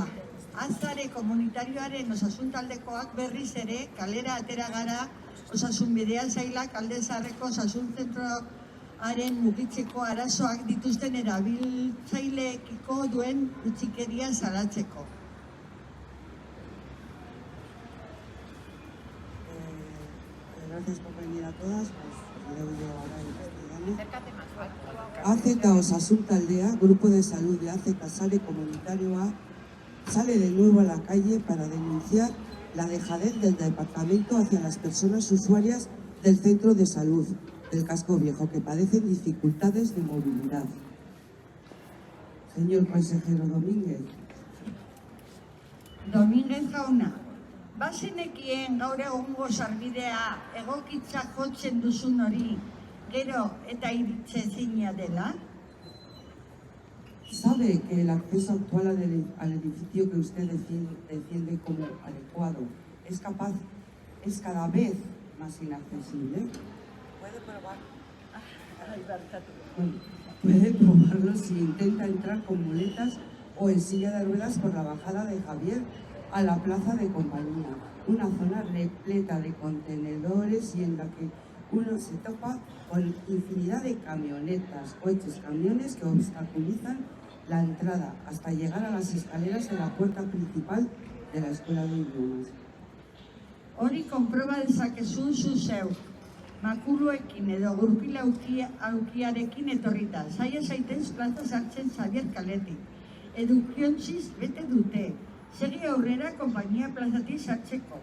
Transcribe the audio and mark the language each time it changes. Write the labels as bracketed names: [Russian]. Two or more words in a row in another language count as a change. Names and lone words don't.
[Basque] Azare komunitarioaren osasun taldekoak berriz ere kalera atera gara osasun bidea sailak Alde Zaharreko osasun zentroaren mugitzeko arazoak dituzten erabiltzaileekiko duen utzikeria salatzeko. [Spanish] Gracias por venir a todas. Leo yo ahora en castellano. AZ Osasun Taldea, Grupo de Salud de AZ Sare Comunitario A, sale de nuevo a la calle para denunciar la dejadez del departamento hacia las personas usuarias del centro de salud del Casco Viejo que padecen dificultades de movilidad. Señor consejero Domínguez. [Basque] Domínguez jauna, bazenekien gaur egungo sarbidea egokitza jotzen duzun hori gero eta iritzezina dela? [Spanish] ¿Sabe que el acceso actual al edificio que usted defiende como adecuado es cada vez más inaccesible? ¿Puede probar? Puede probarlo si intenta entrar con muletas o en silla de ruedas por la bajada de Javier a la Plaza de Compañía, una zona repleta de contenedores y en la que uno se topa con infinidad de camionetas, coches, camiones que obstaculizan la entrada hasta llegar a las escaleras de la puerta principal de la Escuela de Idiomas. [Basque] Hori konproba dezakezu zu zeu, makuluekin edo gurpil aukiarekin etorrita, saia zaitez plaza sartzen Xabier kaletik. Edukiontziz bete dute, segi aurrera konpainia plazatik sartzeko.